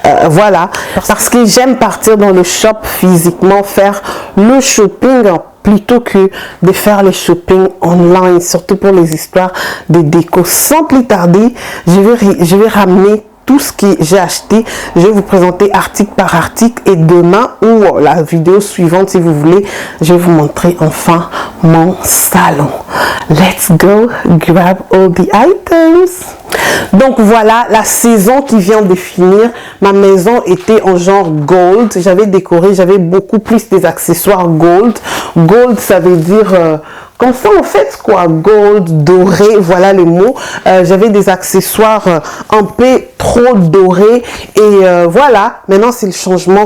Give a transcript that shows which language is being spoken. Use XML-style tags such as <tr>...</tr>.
<fr>Voilà, parce que j'aime partir dans le shop physiquement, faire le shopping plutôt que de faire les shopping online, surtout pour les histoires de déco. Sans plus tarder, je vais ramener tout ce que j'ai acheté. Je vais vous présenter article par article et demain ou la vidéo suivante si vous voulez, je vais vous montrer enfin mon salon.</fr> <en>Let's go grab all the items.</en> <fr>Donc voilà la saison qui vient de finir. Ma maison était en genre gold. J'avais décoré, j'avais beaucoup plus des accessoires gold. Gold, ça veut dire comme ça en fait quoi, gold, doré, voilà le mot. J'avais des accessoires un peu trop dorés et voilà, maintenant c'est le changement.</fr>